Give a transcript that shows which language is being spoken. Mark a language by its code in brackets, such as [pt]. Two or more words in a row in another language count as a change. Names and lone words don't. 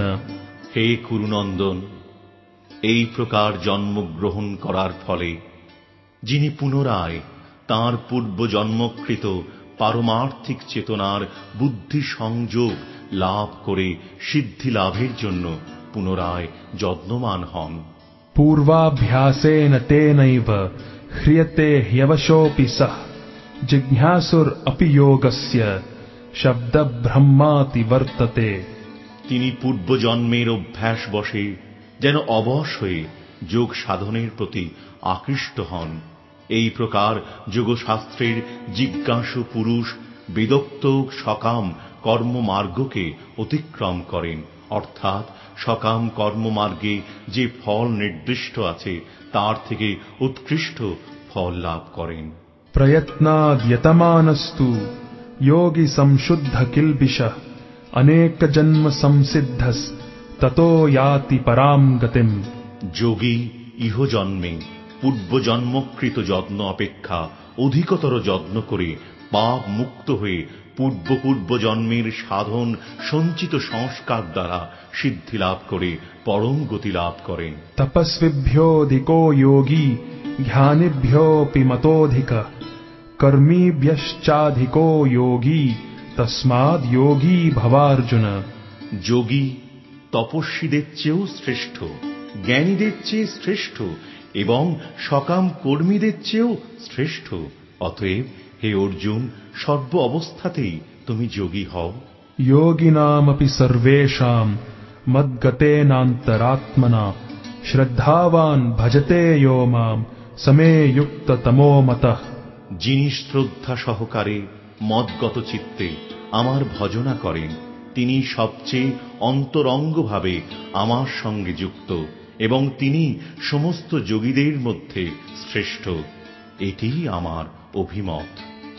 [bn] হে কুরুনন্দন, এই প্রকার জন্মগ্রহণ করার ফলে যিনি পুনরায় তাঁর পূর্ব জন্মকৃত পারমার্থিক চেতনার বুদ্ধি সংযোগ লাভ করে সিদ্ধি লাভের জন্য পুনরায় যত্নবান হন। [sa] পূর্বাভ্যাসেন তেনৈব হ্রিয়তে হ্যবশোপি সঃ জিজ্ঞাসুর অপি যোগস্য शब्दब्रह्माति वर्तते। [bn] তিনি পূর্বজন্মের অভ্যাস বশে যেন অবশ হয়ে যোগ সাধনের প্রতি আকৃষ্ট হন। এই প্রকার যোগশাস্ত্রের জিজ্ঞাসু পুরুষ বিদগ্ধ সকাম কর্মমার্গকে অতিক্রম করেন, অর্থাৎ সকাম কর্মমার্গে যে ফল নির্দিষ্ট আছে তার থেকে উৎকৃষ্ট ফল লাভ করেন। [sa] प्रयत्नाद्यतमानस्तु योगी संशुद्ध किल्बिषः अनेक जन्म संसिद्धस् ततो याति पराम गतिम्। [bn] যোগী ইহজন্মে পূর্বজন্মকৃত যত্ন অপেক্ষা অধিকতর যত্ন করে পাপ মুক্ত হয়ে পূর্ব জন্মের সাধন সঞ্চিত সংস্কার দ্বারা সিদ্ধি লাভ করে পরম গতি লাভ করেন। [sa] तपस्विभ्योऽधिको योगी ज्ञानिभ्योऽपि मतोऽधिकः कर्मीभ्यश्चाधिको योगी तस्माद् योगी भवार्जुन। [bn] যোগী তপস্বীদের চেয়েও শ্রেষ্ঠ, জ্ঞানীদের চেয়ে শ্রেষ্ঠ এবং সকাম কর্মীদের চেয়েও শ্রেষ্ঠ। অতএব হে অর্জুন, সর্ব অবস্থাতেই তুমি যোগী হও। [sa] योगिनामपि सर्वेषां मद्गतेनान्तरात्मना श्रद्धावान् भजते यो मां समे युक्ततमो मतः। [bn] যিনি শ্রদ্ধা সহকারে মদগত চিত্তে আমার ভজনা করেন তিনি সবচেয়ে অন্তরঙ্গভাবে আমার সঙ্গে যুক্ত এবং তিনি সমস্ত যোগীদের মধ্যে শ্রেষ্ঠ। এটিই আমার অভিমত।